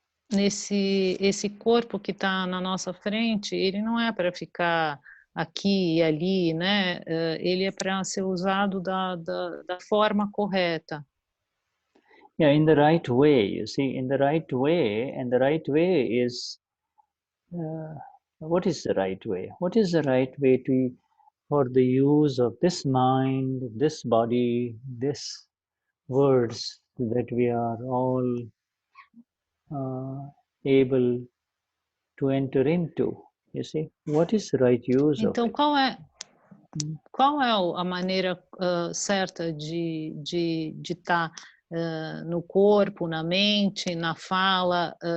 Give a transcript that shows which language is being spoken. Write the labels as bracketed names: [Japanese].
[Portuguese] Esse corpo que está na nossa frente, ele não é para ficar aqui e ali, né? Ele é para ser usado da forma correta. [English] Yeah, in the right way, you see, in the right way, and the right way is, what is the right way? What is the right way for the use of this mind, this body, this words that we are all able to enter into? You see, what is the right use [Portuguese] então, [English] of it? [Portuguese] Qual é a maneira certa de estar no corpo, na mente, na fala?